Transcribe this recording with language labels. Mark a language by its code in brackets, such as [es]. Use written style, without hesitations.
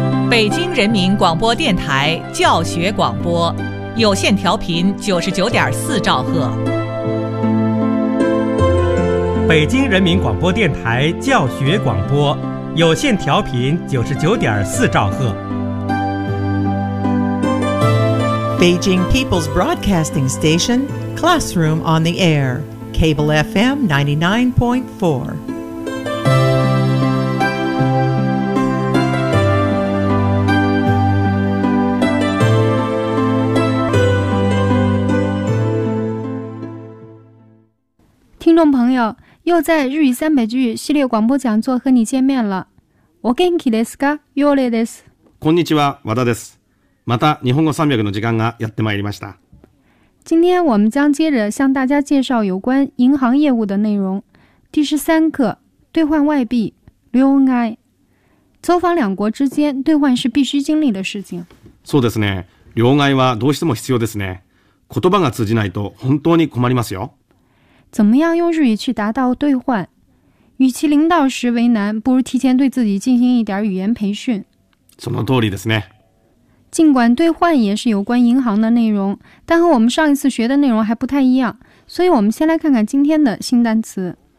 [zh] 北京人民广播电台教学广播，有线调频99.4兆赫。北京人民广播电台教学广播，有线调频99.4兆赫。 [en] Beijing People's Broadcasting Station, Classroom on the Air, Cable FM 99.4. [zh] Hello, 又在日语三百句系列广播讲座和你见面了。 [ja] お元気ですか？ヨレです。こんにちは、和田です。また日本語三百の時間がやってまいりました。 [zh] 今天我们将接着向大家介绍有关银行业务的内容。第十三课，兑换外币，両替。走访两国之间，兑换是必须经历的事情。 [ja] そうですね。両替はどうしても必要ですね。言葉が通じないと本当に困りますよ。 [zh] 怎么样用日语去达到兑换？与其临到时为难，不如提前对自己进行一点语言培训。 [ja] その通りですね。 [zh] 尽管兑换也是有关银行的内容，但和我们上一次学的内容还不太一样，所以我们先来看看今天的新单词。